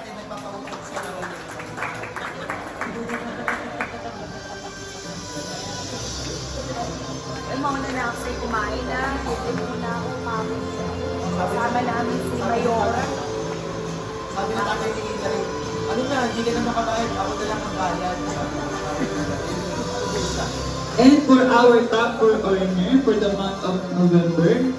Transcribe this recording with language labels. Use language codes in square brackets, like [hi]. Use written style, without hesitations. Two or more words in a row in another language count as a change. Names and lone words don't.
[tl] Mauna na ako sa'yo kumain na. Hindi muna ako kami. Kasama namin si Mayora. Sabi na tatay ni Hilary, ano na, hindi ka na makabayad, ako na lang ang bayad. [en] And for our top for earner for the month of November,